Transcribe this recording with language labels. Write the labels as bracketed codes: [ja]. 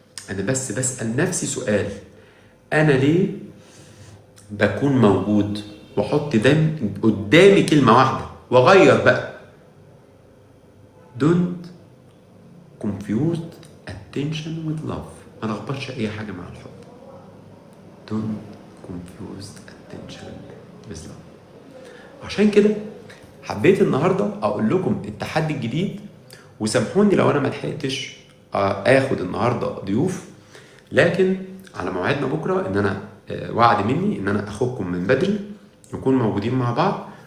[ar] انا بس بسأل نفسي سؤال، انا ليه بكون موجود واحط قدامي كلمة واحدة واغير بقى؟ [en] don't confuse attention with love. [ar] ما نخبطش اي حاجة مع الحب. [en] don't confuse attention with love. [ar] عشان كده حبيت النهاردة اقول لكم التحدي الجديد. وسامحوني لو انا ما لحقتش اخد النهاردة ضيوف، لكن على موعدنا بكرة ان انا وعد مني ان انا اخدكم من بدري نكون موجودين مع بعض.